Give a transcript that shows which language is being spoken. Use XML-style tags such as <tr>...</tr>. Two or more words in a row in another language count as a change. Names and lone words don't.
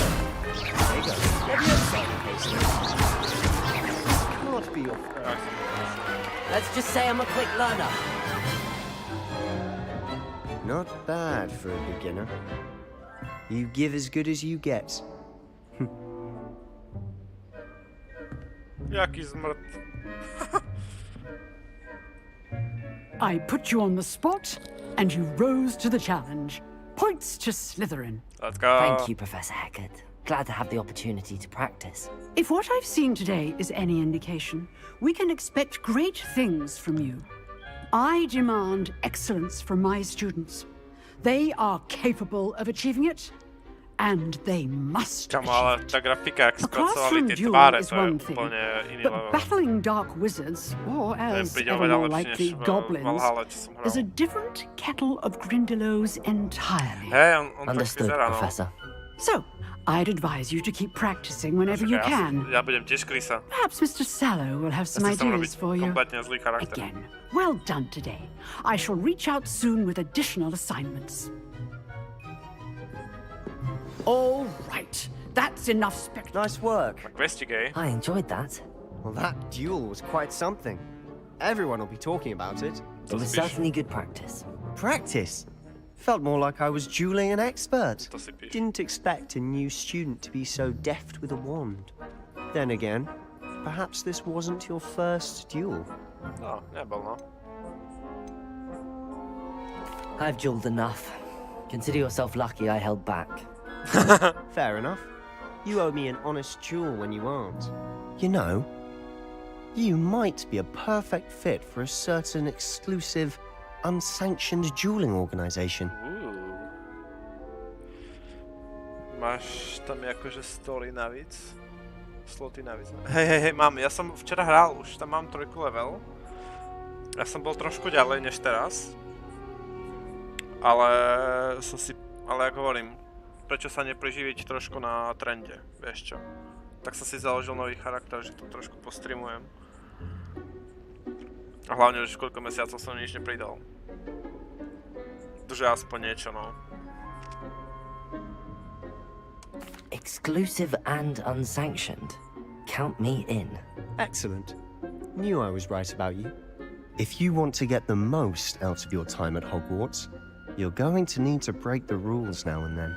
<en>Potato. Levioso. Can't be your first. Let's just say I'm a quick learner. Not bad for a beginner. You give as good as you get.</en> <cs>Jaký zmrt.</cs> <en>I put you on the spot, and you rose to the challenge. Points to Slytherin. Let's go. Thank you, Professor Haggard. Glad to have the opportunity to practice. If what I've seen today is any indication, we can expect great things from you. I demand excellence from my students. They are capable of achieving it, and they must</en> <sk>Čamo, ale tá grafika, jak A spracovali</sk> <en>classroom</en> <sk>tie</sk> <en>duel</en> <sk>tváre,</sk> <en>is</en> <sk>to je</sk> <en>one thing,</en> <sk>úplne iný</sk> <en>but</en> <sk>level.</sk> <en>battling dark wizards, or as</en> <sk>príde</sk> <en>ever</en> <sk>oveľa</sk> <en>more</en> <sk>lepšie</sk> <en>likely,</en> <sk>než v</sk> <en>goblins,</en> <sk>Valhalle, čo som hral.</sk> <en>is a different kettle of Grindylows entirely.</en> <sk>Hej, on tak</sk> <en>Understood,</en> <sk>vyzerá, no.</sk> <en>Professor. So, I'd advise you to keep practicing whenever you can.</en> <sk>Ja budem tiež Krisa.</sk> <en>Perhaps Mr. Sallow will have some</en> <sk>Ja si chcem</sk> <en>ideas</en> <sk>robiť</sk> <en>for you.</en> <sk>kompletne zlý charakter.</sk> <en>Again, well done today. I shall reach out soon with additional assignments. All right, that's enough spectacle. Nice work. Investigate. I enjoyed that. Well, that duel was quite something. Everyone will be talking about it. It was certainly good practice. Practice? Felt more like I was dueling an expert.</en> <sk>To si píš.</sk> <en>Didn't expect a new student to be so deft with a wand. Then again, perhaps this wasn't your first duel. No, nebol, no. I've dueled enough. Consider yourself lucky I held back. Fair enough. You owe me an honest duel when you aren't. You know, you might be a perfect fit for a certain exclusive, unsanctioned dueling organization.</en> <sk>Máš tam akože story navíc? Sloty navíc. Hej, mám. Ja som včera hral, už tam mám 3 level. Ja som bol trošku ďalej než teraz. Ale ako hovorím, prečo sa nepreživiť trošku na trende, vieš čo? Tak som si založil nový charakter, že to trošku postreamujem. A hlavne už koľko mesiacov som nič nepridal. Protože aspoň niečo, no.</sk> <en>Exclusive and unsanctioned. Count me in. Excellent. Knew I was right about you. If you want to get the most out of your time at Hogwarts, you're going to need to break the rules now and then.</en>